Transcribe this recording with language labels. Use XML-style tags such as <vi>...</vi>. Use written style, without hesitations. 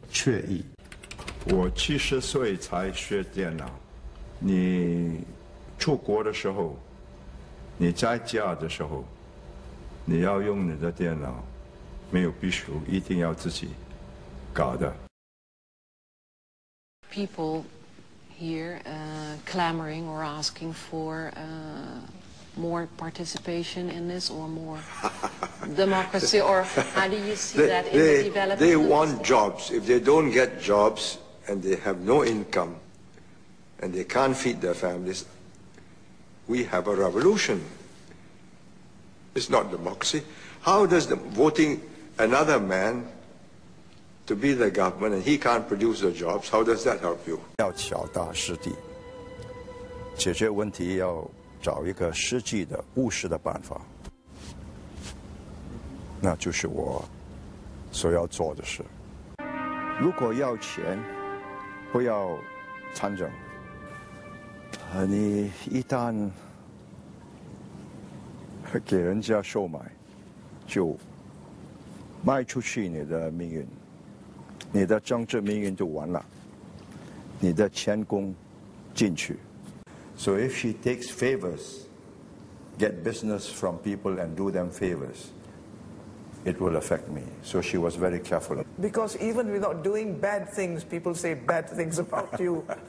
<zh>惬意。我70岁才学电脑。你出国的时候，你在家的时候，你要用你的电脑，没有必须一定要自己搞的。</zh> <en>People here clamoring or asking for more participation in this or more democracy, or how do you see that in the development? They want jobs. If they don't get jobs and they have no income, and they can't feed their families, we have a revolution. It's not democracy. How does voting another man to be the government and he can't produce the jobs, how does that help you?</en> <zh>要脚踏实地，解决问题要找一个实际的、务实的办法，那就是我所要做的事。如果要钱，不要参政。你一旦给人家收买，就卖出去你的命运，你的政治命运就完了，你的前功尽去。</zh> <en>So if she takes favors, get business from people and do them favors, it will affect me. So she was very careful. Because even without doing bad things, people say bad things about you.</en>